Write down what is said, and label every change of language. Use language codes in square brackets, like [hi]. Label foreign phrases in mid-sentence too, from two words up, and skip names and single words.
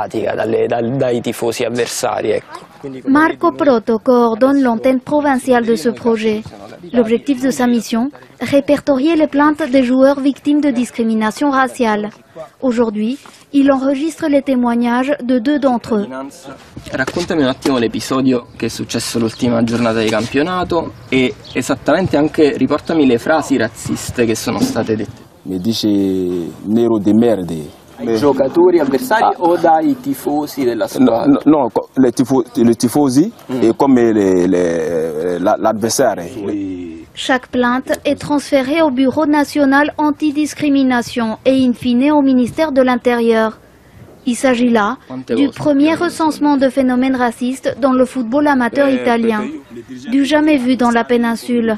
[fr] Marco Proto coordonne l'antenne provinciale de ce projet. L'objectif de sa mission, répertorier les plaintes des joueurs victimes de discrimination raciale. Aujourd'hui, il enregistre les témoignages de 2 d'entre eux. [it] Raccontami un attimo l'episodio che è successo l'ultima giornata di campionato e esattamente anche riportami le frasi razziste che sono state dette. Mi dice nero di merde. Dai giocatori avversari o dai tifosi della squadra? No, [fr] les tifosi et comme l'adversaire. Chaque plainte est transférée au Bureau national antidiscrimination et in fine au ministère de l'Intérieur. Il s'agit là du premier recensement de phénomènes racistes dans le football amateur italien, du jamais vu dans la péninsule.